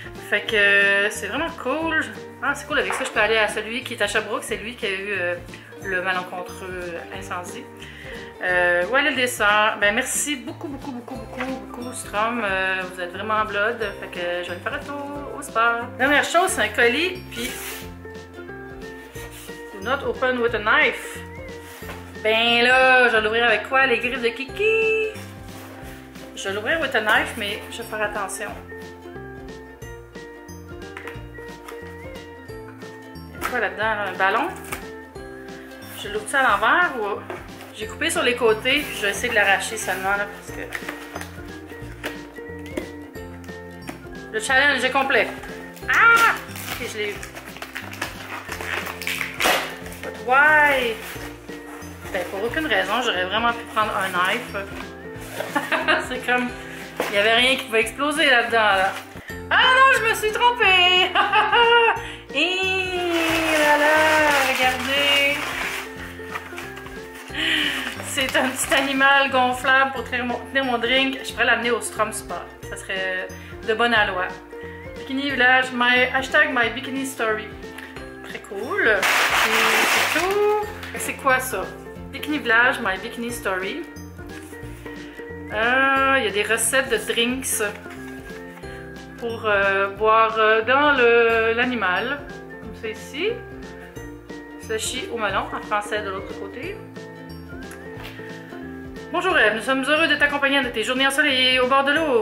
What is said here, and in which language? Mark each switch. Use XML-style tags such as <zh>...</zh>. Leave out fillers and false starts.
<fr>Fait que c'est vraiment cool. Ah, c'est cool, avec ça, je peux aller à celui qui est à Sherbrooke. C'est lui qui a eu le malencontreux incendie. Où est le dessert? Ben, merci beaucoup, Strom. Vous êtes vraiment en blood. Fait que je vais aller faire un tour au spa. Dernière chose, c'est un colis.</fr> <en>Puis, do not open with a knife.</en> <fr>Ben là, je vais l'ouvrir avec quoi? Les griffes de Kiki. Je vais l'ouvrir</fr> <en>with a knife,</en> <fr>mais je vais faire attention. Quoi là-dedans? Là? Un ballon? Je l'ouvre ça à l'envers ou... J'ai coupé sur les côtés, puis je vais essayer de l'arracher seulement là, parce que... Le challenge est complet. Ah! Ok, je l'ai eu.</fr> <en>But why?</en> <fr>Ben, pour aucune raison, j'aurais vraiment pu prendre un knife. C'est comme... Il n'y avait rien qui pouvait exploser là-dedans, là. Ah non, je me suis trompée! Et là là, regardez! C'est un petit animal gonflable pour tenir mon drink. Je pourrais l'amener au Strom Spa. Ça serait de bonne aloi. Bikini Village, hashtag my bikini story. Très cool. C'est tout. C'est quoi ça? Bikini Village, my bikini story. Il y a des recettes de drinks pour boire dans l'animal. Comme ça ici. Slushy au melon, en français de l'autre côté. Bonjour Eve, nous sommes heureux de t'accompagner de tes journées ensoleillées au bord de l'eau.</fr>